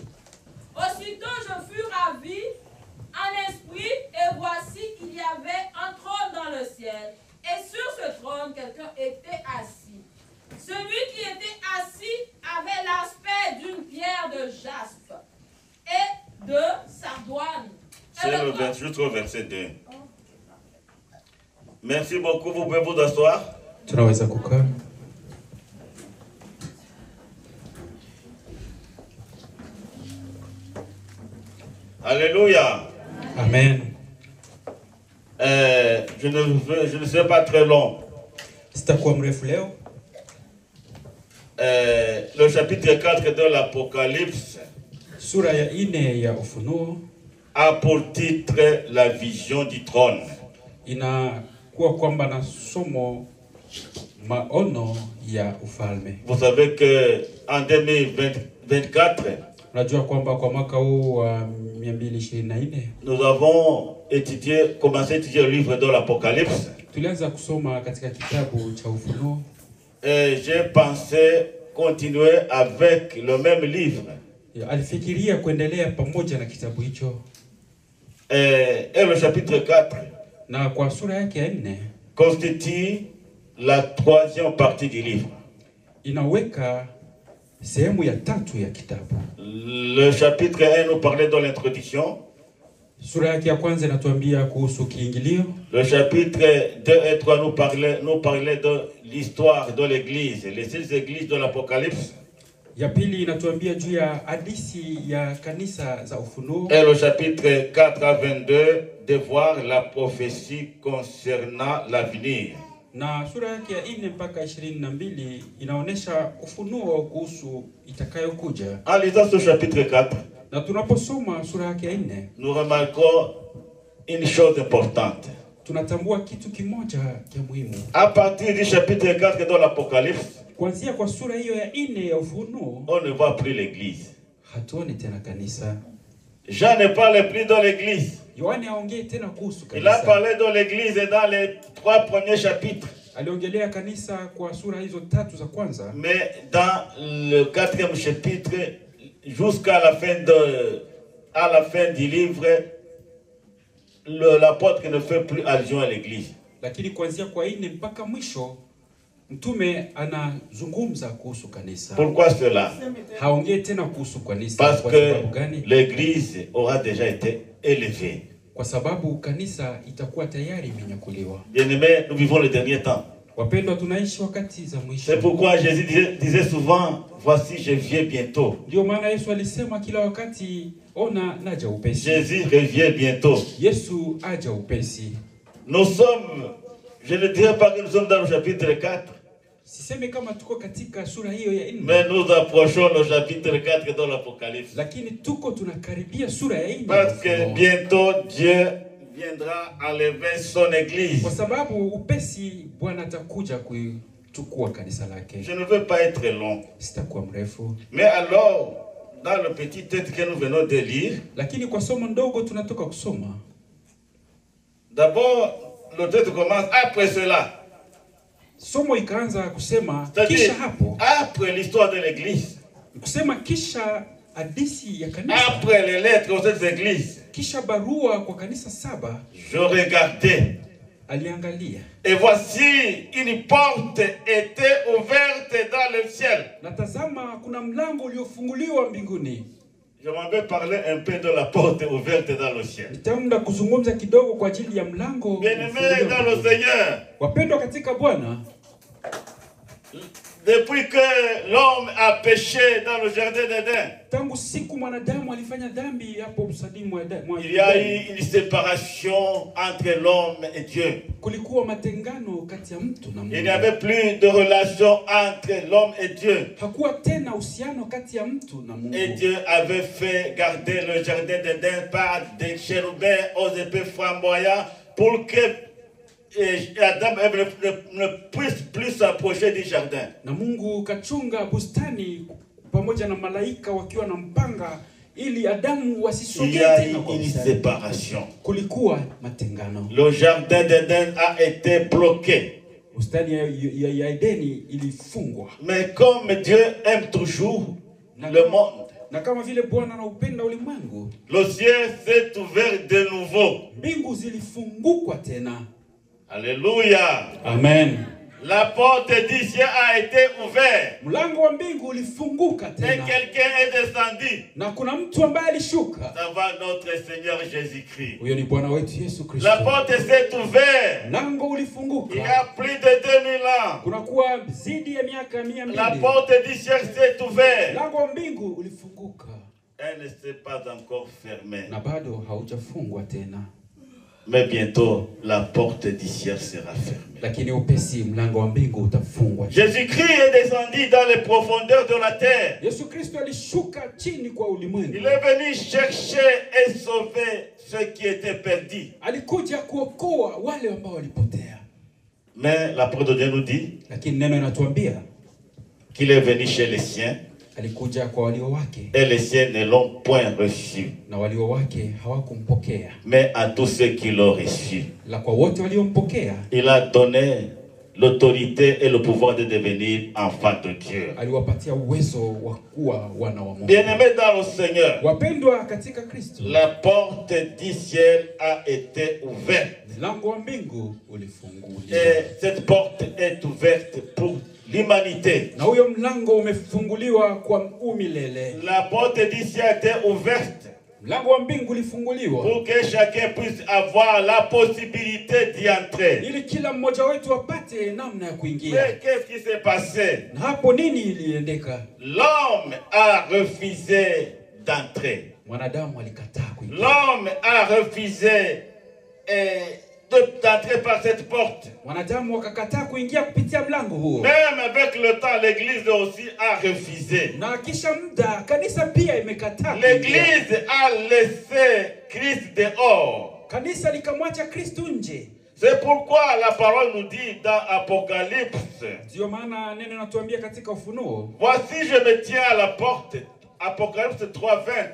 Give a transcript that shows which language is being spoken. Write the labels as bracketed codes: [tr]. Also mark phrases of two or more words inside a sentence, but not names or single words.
[fr] Aussitôt je fus ravi en esprit, et voici il y avait un trône dans le ciel, et sur ce trône quelqu'un était assis. Celui qui était assis avait l'aspect d'une pierre de jaspe et de sardoine. C'est jusqu'au verset 2. Merci beaucoup, vous pouvez vous asseoir. [sw] Tunaweza kukaa. [fr] Alléluia. Amen. Je ne serai pas très long. [sw] Sitakuwa mrefu leo. [fr] Le chapitre 4 de l'Apocalypse [sw] Sura ya 4 ya Ufunuo [fr] a pour titre la vision du trône. [sw] inakuwa kwamba na somo maono ya ufalme. [fr] Vous savez que en 2024, [sw] Unajua kwamba kwa mwaka huu wa 224 [fr] nous avons commencé à étudier le livre de l'Apocalypse. [sw] tulianza kusoma katika kitabu cha Ufunuo. [fr] Et j'ai pensé continuer avec le même livre. [sw] Alifikiria kuendelea pamoja na kitabu hicho. [fr] Et le chapitre 4 [sw] Na kwa sura yake ya 4 [fr] constitue la troisième partie du livre. [sw] inaweka sehemu ya 3 ya kitabu. [fr] Le chapitre 1 nous parlait de l'introduction. [sw] Sura yake ya kwanza inatuambia kuhusu kiingilio. [fr] Le chapitre 2 et 3 nous parlait de l'histoire de l'église, les 6 églises de l'Apocalypse. [sw] Ya pili inatuambia juu ya hadithi ya kanisa za Ufunuo. [fr] Et le chapitre 4 à 22 de voir la prophétie concernant l'avenir. [sw] Na sura yake ya 4 mpaka 22 inaonesha ufunuo kuhusu itakayokuja. [fr] En lisant ce chapitre 4, [sw] Na tunaposoma sura yake ya 4 [fr] nous remarquons une chose importante. [sw] tunatambua kitu kimoja cha muhimu. [fr] À partir du chapitre 4 de l'Apocalypse, [sw] Kuanzia kwa sura hiyo ya 4 ya Ufunuo [fr] on ne voit plus l'église. [sw] hatuoni tena kanisa. [fr] Jean ne parle plus de l'église. [sw] Yohane haongei tena kuhusu [fr] Il a [sw] kanisa. [fr] parlé de l'église dans les 3 premiers chapitres. [sw] Aliongelea kanisa kwa sura hizo 3 za kwanza. [fr] Mais dans le 4e chapitre, jusqu'à la fin du livre, l'apôtre ne fait plus allusion à l'église. [sw] Lakini kuanzia kwa 4 mpaka mwisho mtume anazungumza kuhusu kanisa. [fr] Pourquoi cela? [sw] Haongei tena kuhusu kanisa. [fr] Parce [sw] Kwa [fr] que [sw] sababu gani? [fr] l'église aura déjà été élevée. [sw] Kwa sababu kanisa itakuwa tayari imenyakuliwa. [fr] Bien-aimés, nous vivons le dernier temps. [sw] Wapendwa, tunaishi wakati za mwisho. [fr] C'est pourquoi Jésus disait souvent, voici je viens bientôt. [sw] Ndio maana Yesu alisema kila wakati, ona naja upesi. [fr] Jésus revient bientôt. [sw] Yesu aja upesi. [fr] Nous sommes, je ne dirais pas que nous sommes dans le chapitre 4, [sw] Siseme kama tuko katika sura hiyo ya 4. [fr] mais nous approchons le chapitre 4 de l'Apocalypse. [sw] Lakini tuko tunakaribia sura ya 4. [fr] Parce que bientôt Dieu viendra enlever son église. [sw] Kwa sababu upesi Bwana atakuja kuchukua kanisa lake. [fr] Je ne veux pas être long. [sw] Sitakuwa mrefu. [fr] Mais alors, dans le petit texte que nous venons de lire, [sw] Lakini kwa somo ndogo tunatoka kusoma. [fr] d'abord, le texte commence après cela. [sw] Somo ikaanza kusema [fr] C'est-à-dire, [sw] kisha hapo. [fr] après l'histoire de l'église, [sw] Kusema kisha hadithi ya kanisa. [fr] après les lettres aux sept églises, [sw] Kisha barua kwa kanisa 7 [fr] je regardais. [sw] aliangalia. [fr] Et voici, une porte était ouverte dans le ciel. [sw] Na tazama kuna mlango uliofunguliwa mbinguni. [fr] Je m'en vais parler un peu de la porte ouverte dans le ciel. [sw] Nitaenda kuzungumza kidogo kwa ajili ya mlango. [fr] Bien-aimés dans le Seigneur. [sw] Wapendwa katika Bwana, [fr] depuis que l'homme a péché dans le jardin d'Éden, [sw] tangu siku mwanadamu alifanya dhambi hapo msadini mwa [fr] il y a eu une séparation entre l'homme et Dieu. [sw] kulikuwa matengano kati ya mtu na Mungu. [fr] Il n'y avait plus de relation entre l'homme et Dieu. [sw] Hakuwa tena uhusiano kati ya mtu na Mungu. [fr] Et Dieu avait fait garder le jardin d'Éden par des chérubins aux épées flamboyants pour que Adam ne puisse plus s'approcher du jardin. [sw] Na Mungu kachunga bustani pamoja na malaika wakiwa na mpanga ili Adamu wasisogee tena kwa [fr] une [sw] bustani. [fr] séparation. [sw] Kulikuwa matengano. [fr] Le jardin d'Éden a été bloqué. [sw] Bustani ya Edeni ilifungwa. [fr] Mais comme Dieu aime toujours le monde, [sw] na kama vile Bwana anaupenda ulimwengu, [fr] le ciel s'est ouvert de nouveau. [sw] Mbingu zilifungukwa tena. [fr] Alléluia. Amen. La porte du ciel a été ouverte. [sw] Mlango wa mbingu ulifunguka [fr] Et [sw] tena. [fr] quelqu'un est descendu. [sw] Na kuna mtu ambaye alishuka. [fr] Ça va notre Seigneur Jésus-Christ. [sw] Huyo ni Bwana wetu Yesu Kristo. [fr] La porte s'est ouverte. [sw] Mlango ulifunguka. [fr] Il y a plus de 2000 ans. [sw] Kunakuwa zidi ya miaka 200. [fr] La porte du ciel s'est ouverte. [sw] Mlango wa mbingu ulifunguka. [fr] Elle ne s'est pas encore fermée. [sw] Na bado haujafungwa tena. [fr] Mais bientôt, la porte du ciel sera fermée. [sw] Lakini upesi mlango wa mbingu utafungwa. [fr] Jésus-Christ est descendu dans les profondeurs de la terre. [sw] Yesu Kristo alishuka chini kwa ulimwengu. [fr] Il est venu chercher et sauver ceux qui étaient perdus. [sw] Alikuja kuokoa wale ambao walipotea. [fr] Mais la parole de Dieu nous dit [sw] Lakini neno inatuambia [fr] qu'il est venu chez les siens [sw] alikuja kwa walio wake [fr] et les siens ne l'ont point reçu. [sw] na walio wake hawakumpokea. [fr] Mais à tous ceux qui l'ont reçu, [sw] La kwa wote waliompokea [fr] il a donné l'autorité et le pouvoir de devenir enfants de Dieu. [sw] aliwapatia uwezo wa kuwa wana wa Mungu. [fr] Bien-aimés dans le Seigneur, [sw] Wapendwa katika Kristo, [fr] la porte du ciel a été ouverte. [sw] mlango wa mbingu ulifunguliwa. [fr] Et cette porte est ouverte pour l'humanité. [sw] Na huyo mlango umefunguliwa kwa umilele. [fr] La porte du ciel était ouverte [sw] Mlango wa mbingu ulifunguliwa [fr] pour que chacun puisse avoir la possibilité d'y entrer. [sw] ili kila mmoja wetu apate namna ya kuingia. [fr] Mais qu'est-ce qui s'est passé? [sw] Na hapo nini iliendeka? [fr] L'homme a refusé d'entrer. [sw] Mwanadamu alikataa kuingia. [fr] L'homme a refusé d'entrer par cette porte. [sw] Mwanadamu wakakataa kuingia kupitia mlango huo. [fr] Même avec le temps, l'Église aussi a refusé. [sw] Na kisha muda kanisa pia imekataa. [fr] L'Église a laissé Christ dehors. [sw] Kanisa likamwacha Kristo nje. [fr] C'est pourquoi la parole nous dit dans Apocalypse. [sw] Ndio maana neno linatuambia katika Ufunuo, [fr] Voici je me tiens à la porte. Apocalypse 3:20.